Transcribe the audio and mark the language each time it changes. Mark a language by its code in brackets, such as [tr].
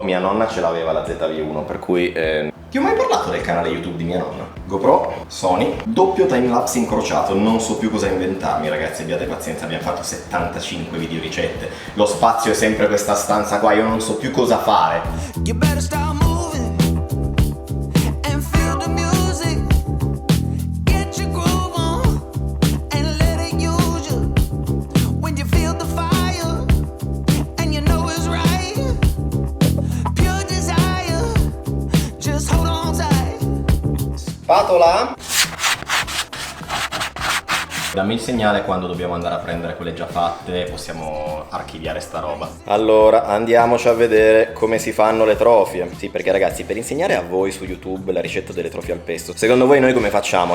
[it] Mia nonna ce l'aveva la ZV-1, per cui... Ti ho mai parlato del canale YouTube di mia nonna? GoPro, Sony, doppio timelapse incrociato, non so più cosa inventarmi ragazzi, abbiate pazienza, abbiamo fatto 75 video ricette, lo spazio è sempre questa stanza qua, io non so più cosa fare. [en] You better start moving and feel the music. Get your groove on and let it use you. When you feel the fire and you know it's right. Pure desire, just hold on tight. [it] Spatola? Dammi il segnale quando dobbiamo andare a prendere quelle già fatte, possiamo archiviare sta roba. Allora, andiamoci a vedere come si fanno le trofie. Sì, perché ragazzi, per insegnare a voi su YouTube la ricetta delle trofie al pesto, secondo voi noi come facciamo?